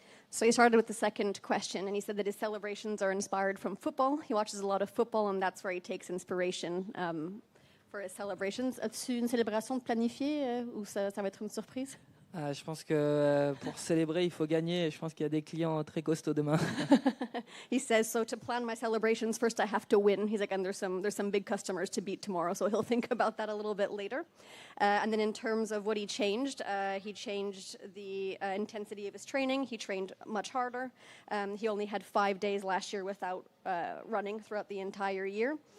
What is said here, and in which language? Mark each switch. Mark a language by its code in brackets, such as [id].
[en] So he started with the second question, and he said that his celebrations are inspired from football. He watches a lot of football, and that's where he takes inspiration for his celebrations. [fr] As-tu une célébration planifiée ou ça va être une surprise? Je pense que pour célébrer, il faut gagner. Je pense qu'il y a des clients très costauds demain. [en] He says, so to plan my celebrations, first I have to win. He's like, and there's some big customers to beat tomorrow, so he'll think about that a little bit later. And then in terms of what he changed the intensity of his training. He trained much harder. He only had 5 days last year without running throughout the entire year.